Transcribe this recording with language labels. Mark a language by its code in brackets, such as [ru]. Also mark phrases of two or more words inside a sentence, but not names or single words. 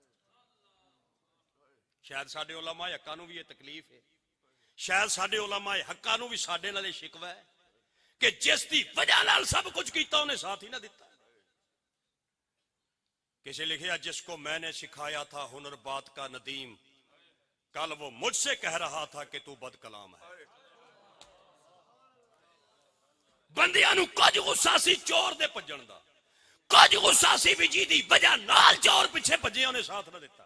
[pa] شاید ساڈے علماء حقاں نو بھی یہ تکلیف ہے، شاید ساڈے علماء حقاں نو بھی ساڈے نال شکوہ ہے کہ جس دی وجہ نال سب کچھ کیتا انہیں ساتھ ہی نہ دیتا۔ کسی لکھیا [ur] جس کو میں نے سکھایا تھا ہنر بات کا ندیم، کل وہ مجھ سے کہہ رہا تھا کہ تو بد کلام ہے۔ [pa] بندیاں نو کچھ غصہ سی چور دے بھجن دا، کچھ غصہ سی بھی جی دی وجہ نال چور پیچھے بھجے انہیں ساتھ نہ دیتا۔